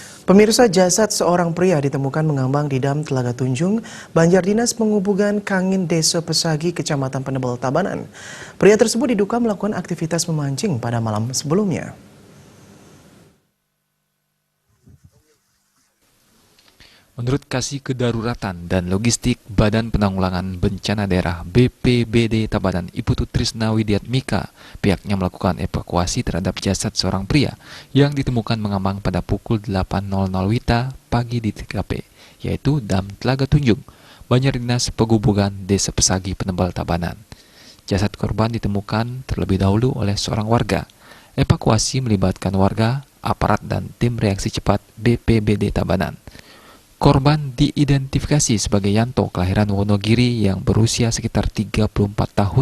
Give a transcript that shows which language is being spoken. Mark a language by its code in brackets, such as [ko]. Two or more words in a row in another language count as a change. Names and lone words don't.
[id] Pemirsa, jasad seorang pria ditemukan mengambang di Dam Telaga Tunjung, Banjar Dinas Penghubungan Kangin Desa Pesagi, Kecamatan Penebel, Tabanan. Pria tersebut diduga melakukan aktivitas memancing pada malam sebelumnya. Menurut Kasih Kedaruratan dan Logistik Badan Penanggulangan Bencana Daerah BPBD Tabanan, Iputu Trisna Widiatmika, pihaknya melakukan evakuasi terhadap jasad seorang pria yang ditemukan mengambang pada pukul 8.00 WITA pagi di TKP, yaitu Dam Telaga Tunjung, Banjar Dinas Penghubungan Desa Pesagi, Penebel, Tabanan. Jasad korban ditemukan terlebih dahulu oleh seorang warga. Evakuasi melibatkan warga, aparat, dan tim reaksi cepat BPBD Tabanan. Korban diidentifikasi sebagai Yanto, kelahiran Wonogiri, yang berusia sekitar 34 tahun.